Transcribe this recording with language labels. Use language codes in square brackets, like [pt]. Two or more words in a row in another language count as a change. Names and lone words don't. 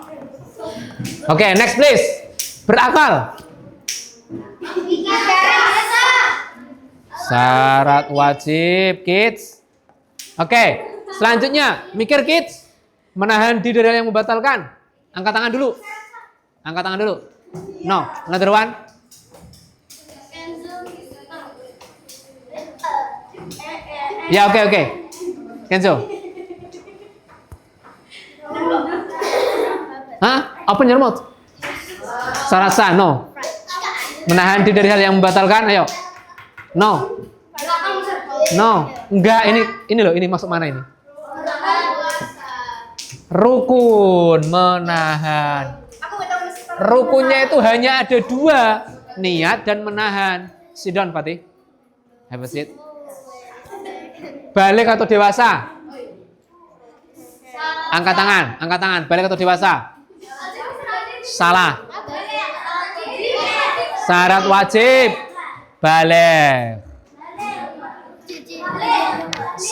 [en] Oke, next please. Berakal. [id] Syarat wajib, kids. Oke, selanjutnya mikir kids. Menahan diri dari yang membatalkan. Angkat tangan dulu. [en] No, another one. [id] Ya, oke. Kenzo. Hah? [en] Open your mouth. Sarasa, no. [id] Menahan diri dari hal yang membatalkan, ayo. [en] No. [id] Enggak, ini loh, ini masuk mana ini? Rukun, menahan. Rukunnya itu hanya ada 2, niat dan menahan. [en] Sit down, Fatih. Have a seat. [id] Balik atau dewasa? Angkat tangan. Balik atau dewasa? Salah. Syarat wajib. Balik.